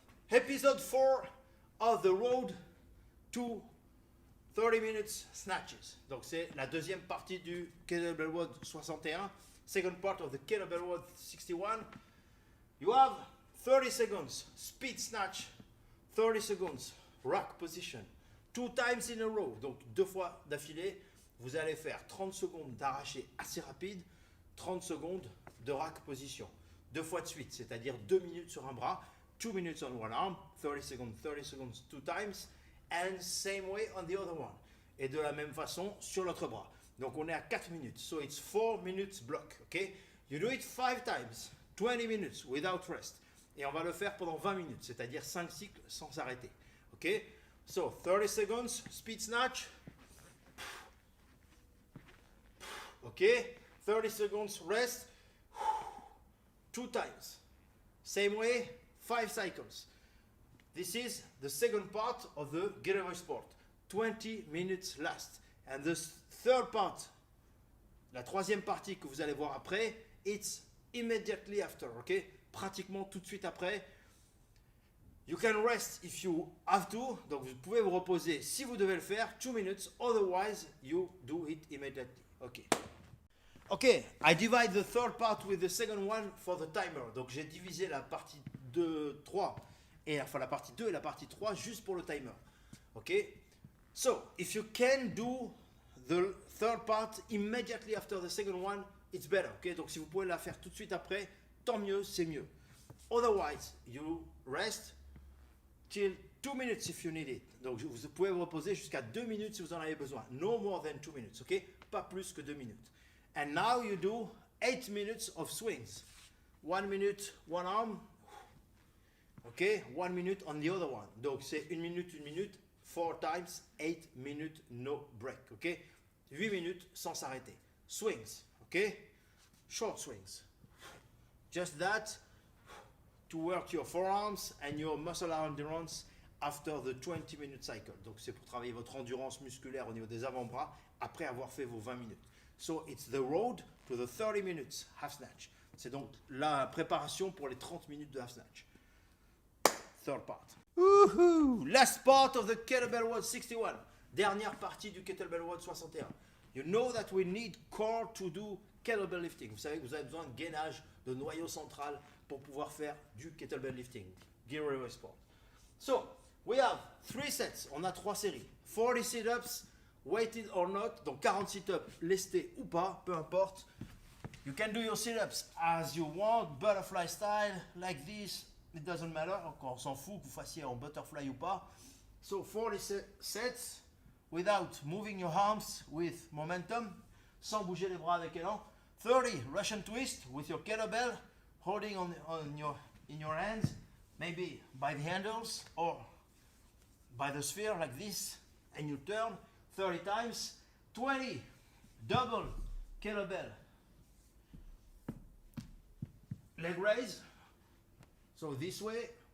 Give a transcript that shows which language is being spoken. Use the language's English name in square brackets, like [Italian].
[English] Episode 4 of the road to 30 minutes snatches. [French] Donc c'est la deuxième partie du Kettlebell Road 61. [English] Second part of the Kettlebell Road 61. You have 30 seconds speed snatch, 30 seconds rack position, 2 times in a row, [French] donc 2 fois d'affilée. Vous allez faire 30 secondes d'arraché assez rapide, 30 secondes de rack position. 2 fois de suite, c'est-à-dire 2 minutes sur un bras, [English] 2 minutes on one arm, 30 seconds, 2 times, and same way on the other one. [French] Et de la même façon sur l'autre bras. Donc on est à 4 minutes, [English] so it's 4 minutes block, ok? You do it 5 times, 20 minutes without rest. [French] Et on va le faire pendant 20 minutes, c'est-à-dire 5 cycles sans s'arrêter, ok? [English] So 30 seconds, speed snatch. Ok? 30 seconds rest. 2 times. Same way, 5 cycles. This is the second part of the getaway sport. 20 minutes last. And the third part, [French] la troisième partie que vous allez voir après, [English] it's immediately after, ok? [French] Pratiquement tout de suite après. [English] You can rest if you have to. [French] Donc vous pouvez vous reposer si vous devez le faire. [English] 2 minutes, otherwise you do it immediately. Ok. Ok, I divide the third part with the second one for the timer. [French] Donc j'ai divisé la partie 2, 3, et enfin la partie 2 et la partie 3 juste pour le timer. [English] Ok, so if you can do the third part immediately after the second one, it's better. [French] Ok, donc si vous pouvez la faire tout de suite après, tant mieux, c'est mieux. [English] Otherwise, you rest till 2 minutes if you need it. [French] Donc vous pouvez vous reposer jusqu'à 2 minutes si vous en avez besoin. [English] No more than 2 minutes, ok, [French] pas plus que 2 minutes. [English] And now you do 8 minutes of swings. 1 minute, one arm. Okay, 1 minute on the other one. [French] Donc c'est 1 minute, [English] 4 times, 8 minutes, no break. [French] Okay, 8 minutes sans s'arrêter. [English] Swings, okay, short swings. Just that to work your forearms and your muscle endurance after the 20-minute cycle. [French] Donc c'est pour travailler votre endurance musculaire au niveau des avant-bras après avoir fait vos 20 minutes. [English] So it's the road to the 30 minutes half snatch. [French] C'est donc la préparation pour les 30 minutes de half snatch. [English] Third part. Woohoo! Last part of the Kettlebell Road 61. [French] Dernière partie du Kettlebell Road 61. [English] You know that we need core to do kettlebell lifting. [French] Vous savez que vous avez besoin de gainage, de noyau central pour pouvoir faire du kettlebell lifting. [English] Gear sport. So, we have 3 sets. [French] On a 3 séries. 40 sit-ups. [English] Weighted or not, [French] donc 40 sit-ups, lestés ou pas, peu importe. [English] You can do your sit-ups as you want, butterfly style, like this, it doesn't matter, [French] on s'en fout que vous fassiez en butterfly ou pas. [English] So 40 sets without moving your arms with momentum, [French] sans bouger les bras avec élan. [English] 30 Russian twist with your kettlebell holding in your hands, maybe by the handles or by the sphere like this, and you turn 30 times. 20 double kettlebell leg raise, so this way.